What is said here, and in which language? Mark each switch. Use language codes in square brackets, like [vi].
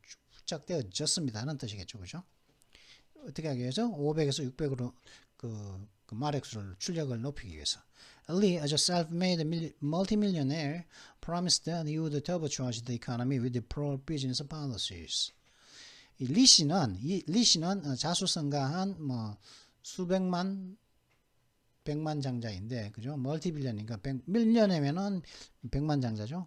[ko] 부착되어졌습니다는 뜻이겠죠, 그죠? 어떻게 하기 위해서 500에서 600으로 그 마력수를 출력을 높이기 위해서. [en] Lee, as a self-made multimillionaire, promised that he would turbocharge the economy with the pro-business policies. [ko] 리 씨는 자수성가한 뭐 수백만 백만 장자인데 그죠? 멀티빌리언이니까 밀리언이면은 백만 장자죠.